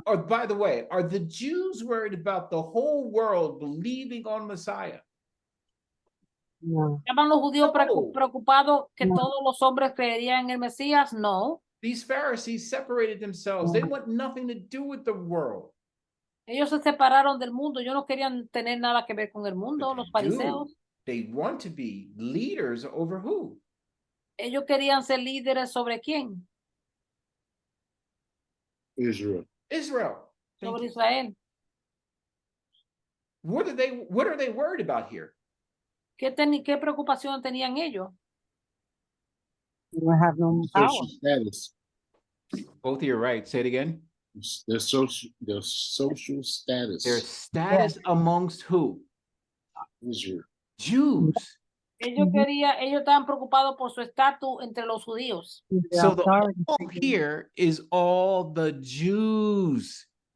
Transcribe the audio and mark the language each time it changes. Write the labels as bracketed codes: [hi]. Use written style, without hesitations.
[en] Or, by the way, are the Jews worried about the whole world believing on Messiah? No. [es] ¿Estaban los judíos preocupados que todos los hombres creerían en el Mesías? [en] No. These Pharisees separated themselves. They want nothing to do with the world. [es] Ellos se separaron del mundo. Ellos no querían tener nada que ver con el mundo, los fariseos. [en] They want to be leaders over who? [es] Ellos querían ser líderes sobre quién? [en] Israel. [es] Sobre Israel. [en] What are they worried about here? [es] ¿Qué preocupación tenían ellos? [en] You have no power. Social status. Both of you are right. Say it again. Their social status. Their status amongst who? Israel. Jews. [es] Ellos estaban preocupados por su estatus entre los judíos. [en] So the all here is all the Jews.